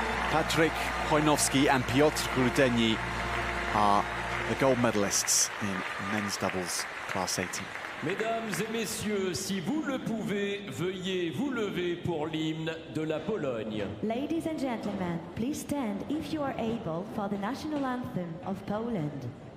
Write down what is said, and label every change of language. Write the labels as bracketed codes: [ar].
[en] Patrick Chojnowski and Piotr Grudzin are the gold medalists in men's doubles class 18. [fr] Mesdames et messieurs, si vous le pouvez, veuillez vous lever pour l'hymne de la Pologne. [en] Ladies and gentlemen, please stand if you are able for the national anthem of Poland.